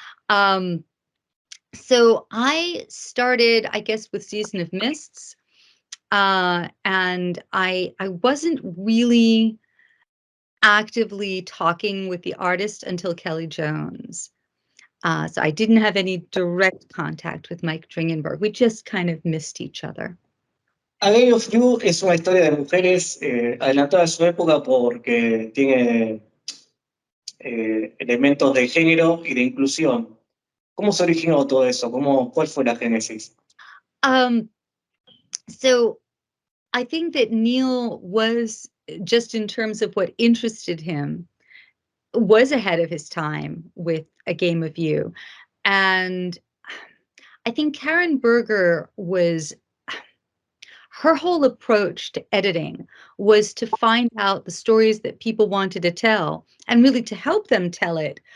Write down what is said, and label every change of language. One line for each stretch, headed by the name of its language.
English: Or so I started, I guess, with Season of Mists. And I wasn't really actively talking with the artist until Kelly Jones. So I didn't have any direct contact with Mike Dringenberg. We just kind of missed each other.
Spanish: A Game of You es una historia de mujeres adelantada a su época porque tiene elementos de género y de inclusión. ¿Cómo se originó todo eso? ¿Cuál fue la génesis?
English: So I think that Neil was, just in terms of what interested him, was ahead of his time with A Game of You. And I think Karen Berger her whole approach to editing was to find out the stories that people wanted to tell and really to help them tell it.